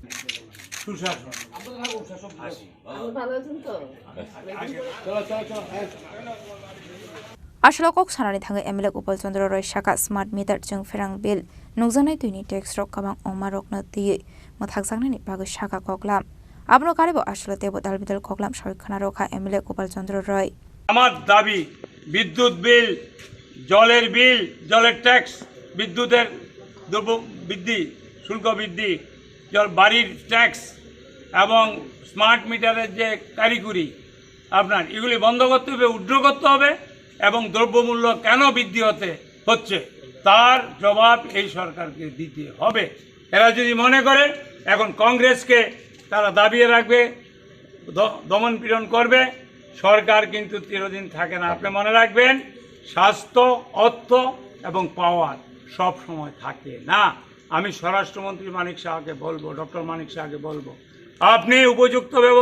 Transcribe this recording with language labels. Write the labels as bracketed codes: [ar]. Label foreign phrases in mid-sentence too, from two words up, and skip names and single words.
[trp] Ashalo Kok Sanani Thangai MLA Gopal Chandra Roy Shaka [en] Smart Meter [trp] Jung Ferang Bill Nungjanai Tuini Tax Rock Kamang Omarok na Ti Mothakjangni ni Bagu Shaka Koklam Abno Karibo Ashlo Tebo Dalbidal Koklam Shoykhana Rokha MLA Gopal Chandra Roy [bn] আমার দাবি বিদ্যুৎ বিল জলের বিল জলের ট্যাক্স বিদ্যুতের দ্রব্য বৃদ্ধি শুল্ক বৃদ্ধি জল বাড়ির ট্যাক্স এবং [en] smart meter-er [bn] যে কারিগরি আপনার এগুলি বন্ধ করতে হবে উদ্র করতে হবে এবং দ্রব্যমূল্য কেন বৃদ্ধি হচ্ছে তার জবাব এই সরকারকে দিতে হবে এরা যদি মনে করে এখন কংগ্রেসকে তারা দাবিয়ে রাখবে দমন পীড়ন করবে সরকার কিন্তু চিরদিন থাকে না আপনি মনে রাখবেন স্বাস্থ্য অর্থ এবং পাওয়ার সব সময় থাকে না আমি স্বরাষ্ট্রমন্ত্রী মানিক শাহকে বলবো ডক্টর মানিক শাহকে বলবো আপনি উপযুক্ত